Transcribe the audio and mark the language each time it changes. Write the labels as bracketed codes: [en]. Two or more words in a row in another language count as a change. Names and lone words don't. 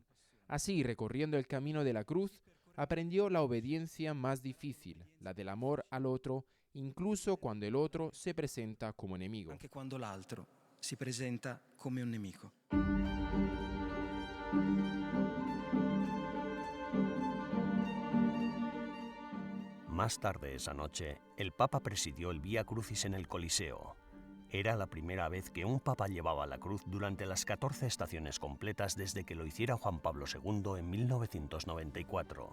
[es] Así, recorriendo el camino de la cruz, aprendió la obediencia más difícil, la del amor al otro, incluso cuando el otro se presenta como enemigo. [it] Anche quando l'altro si presenta come un nemico. [es] Más tarde esa noche, el Papa presidió el Vía Crucis en el Coliseo. Era la primera vez que un papa llevaba la cruz durante las 14 estaciones completas desde que lo hiciera Juan Pablo II en 1994.